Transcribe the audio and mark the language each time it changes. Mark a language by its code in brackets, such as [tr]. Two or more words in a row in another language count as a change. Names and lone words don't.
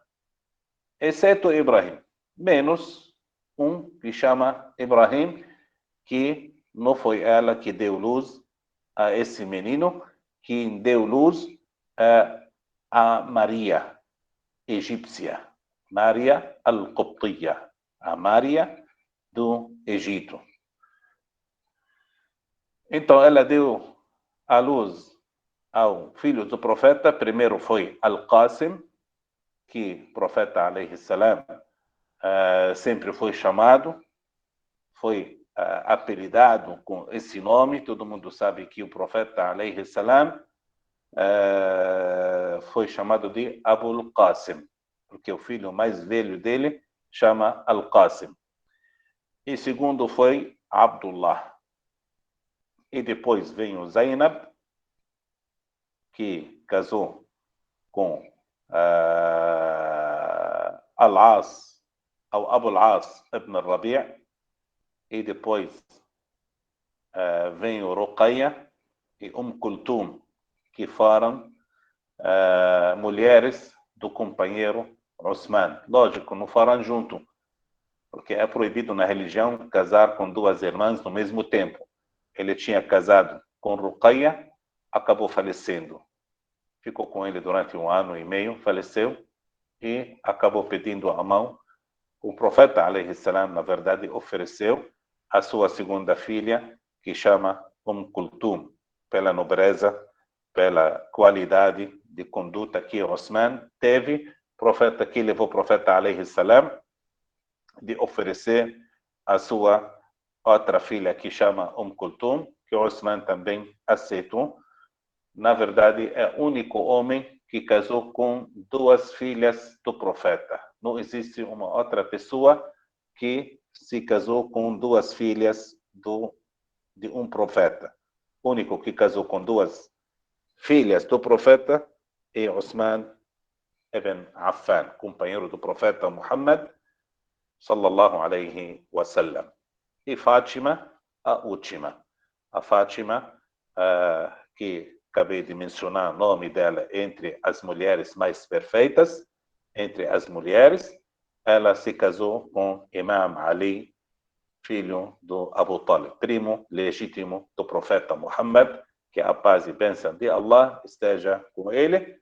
[pt] Exceto Ibrahim, menos um que chama Ibrahim, que não foi ela que deu luz a esse menino, que deu luz a Maria, egípcia, Maria al-Qibtiyya, a Maria do Egito. Então ela deu a luz ao filho do profeta. Primeiro foi Al-Qasim, que o profeta [ar] عليه السلام [pt] sempre foi chamado, foi apelidado com esse nome. Todo mundo sabe que o profeta [ar] عليه السلام [pt] foi chamado de Abul Qasim, porque o filho mais velho dele chama Al-Qasim. E segundo foi Abdullah. E depois vem o Zainab, que casou com Al-As, ou Abu al-As ibn Rabi'. E depois vem o Ruqayya e Kulthum, que foram mulheres do companheiro Osman. Lógico, não foram junto, porque é proibido na religião casar com duas irmãs no mesmo tempo. Ele tinha casado com Ruqayya, acabou falecendo. Ficou com ele durante 1 ano e meio, faleceu e acabou pedindo a mão. O profeta, [ar] عليه السلام, [pt] na verdade, ofereceu a sua segunda filha, que chama Kulthum, pela nobreza, pela qualidade de conduta que Osman teve. O profeta que levou o profeta, [ar] عليه السلام, [pt] de oferecer a sua outra filha, que chama Kulthum, que Osman também aceitou. Na verdade, é o único homem que casou com 2 filhas do profeta. Não existe uma outra pessoa que se casou com 2 filhas de um profeta. O único que casou com 2 filhas do profeta é Osman ibn Affan, companheiro do profeta Muhammad, [ar] صلى الله عليه وسلم. [pt] E Fátima, a última. A Fátima, que acabei de mencionar o nome dela entre as mulheres mais perfeitas, entre as mulheres, ela se casou com Imam Ali, filho do Abu Talib, primo legítimo do profeta Muhammad, que a paz e bênção de Allah esteja com ele.